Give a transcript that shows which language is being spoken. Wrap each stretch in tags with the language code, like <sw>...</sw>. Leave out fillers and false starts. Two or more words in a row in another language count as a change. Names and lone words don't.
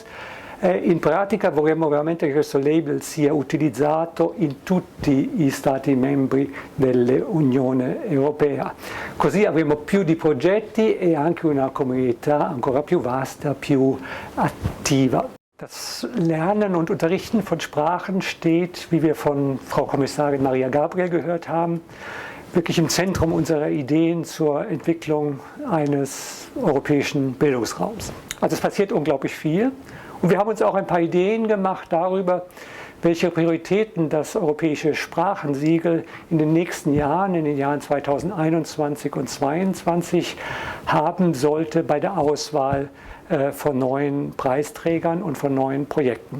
<it>In pratica vorremmo veramente che questo label sia utilizzato in tutti gli Stati membri dell'Unione Europea. Così avremo più di progetti e anche una comunità ancora più vasta, più attiva.</it> <de>Das Lernen und Unterrichten von Sprachen steht, wie wir von Frau Kommissarin Mariya Gabriel gehört haben, wirklich im Zentrum unserer Ideen zur Entwicklung eines europäischen Bildungsraums. Also es passiert unglaublich viel. Und wir haben uns auch ein paar Ideen gemacht darüber, welche Prioritäten das europäische Sprachensiegel in den nächsten Jahren, in den Jahren 2021 und 2022 haben sollte bei der Auswahl von neuen Preisträgern und von neuen Projekten.</de>